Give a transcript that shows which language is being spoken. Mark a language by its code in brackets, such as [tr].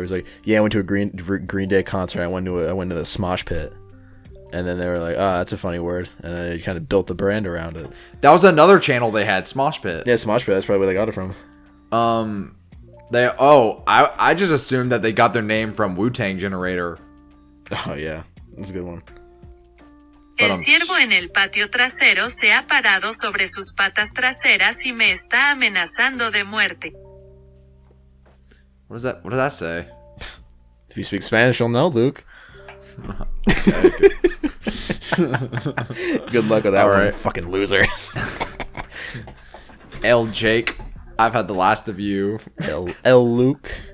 [en] He was like, yeah, I went to a Green Day concert. I went to the Smosh Pit. And then they were like, that's a funny word. And then they kind of built the brand around it. That was another channel they had, Smosh Pit. Yeah, Smosh Pit. That's probably where they got it from. I just assumed that they got their name from Wu-Tang Generator. Oh, yeah. That's a good one. [es] El ciervo en el patio trasero se ha parado sobre sus patas traseras y me está amenazando de muerte. [en] What does that say? If you speak Spanish, you'll know, Luke. Good luck with that All one, right. fucking losers. El Jake. I've had the last of you. El Luke.